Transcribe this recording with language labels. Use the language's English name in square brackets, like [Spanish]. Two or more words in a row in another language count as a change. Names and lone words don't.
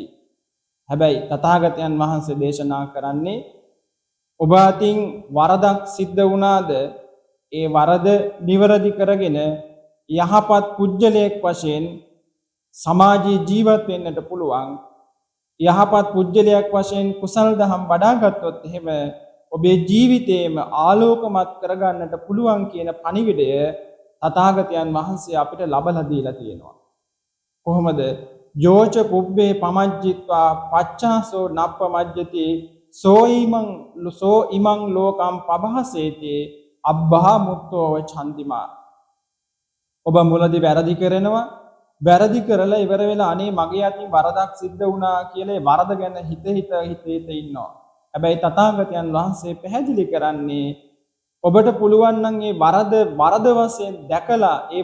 [Sinhala] හැබැයි තථාගතයන් වහන්සේ දේශනා කරන්නේ ඔබ අතින් වරදක් සිද්ධ වුණාද ඒ වරද නිවැරදි කරගෙන යහපත් පුජ්‍යලයක් වශයෙන් සමාජයේ ජීවත් වෙන්නට පුළුවන්. යහපත් පුජ්‍යලයක් වශයෙන් කුසල් දහම් වඩාගත්තොත් එහෙම ඔබේ ජීවිතේම ආලෝකමත් කරගන්නට පුළුවන් කියන පණිවිඩය තථාගතයන් වහන්සේ අපිට ලබලා දීලා තියෙනවා. [Pali] කොහොමද? යෝච පුබ්බේ පමජ්ජිත්වා පච්චාසෝ නප්පමජ්ජති සෝ ඉමං ලෝකම් පබහසේති අබ්බහා මුත්තෝ චන්දිමා. [Sinhala] ඔබ මුලදී වැරදි කරනවා, වැරදි කරලා ඉවර වෙලා අනේ මගේ අතින් වරදක් සිද්ධ වුණා කියලා වරද ගැන හිත ඉන්නවා. හැබැයි තථාගතයන් වහන්සේ පැහැදිලි කරන්නේ ඔබට පුළුවන් නම් මේ වරද වශයෙන් දැකලා ඒ